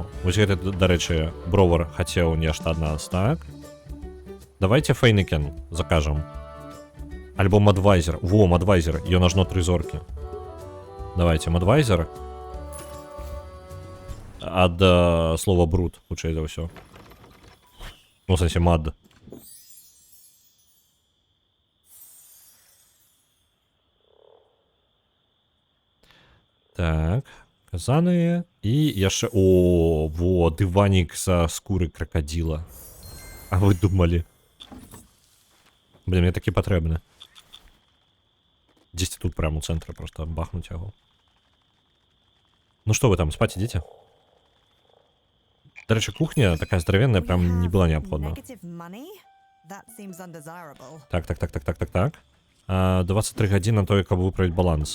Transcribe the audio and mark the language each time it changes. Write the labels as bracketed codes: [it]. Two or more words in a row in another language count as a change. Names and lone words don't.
[be] Вось гэта, дарэчы, бровар хацеў нешта ад нас, так? Давайте Фейнекен закажам. Альбо Мадвайзер. Во, Мадвайзер. Ён ажно 3 зоркі. Давайте, Мадвайзер. Ад слова бруд, хутчэй за ўсё. Ну, в сенсі, мад. Так, казаныя. І яшчэ... О, во, дыванік са скуры кракадзіла. А вы думалі? Блин, мне такі патрэбны. [uk] Десь тут прямо у центрі просто бахнуть його. Ну що ви там, спать ідете? До речі, кухня така здоровенна, прям не була необхідна. Так. 23 години на то, як виправити баланс.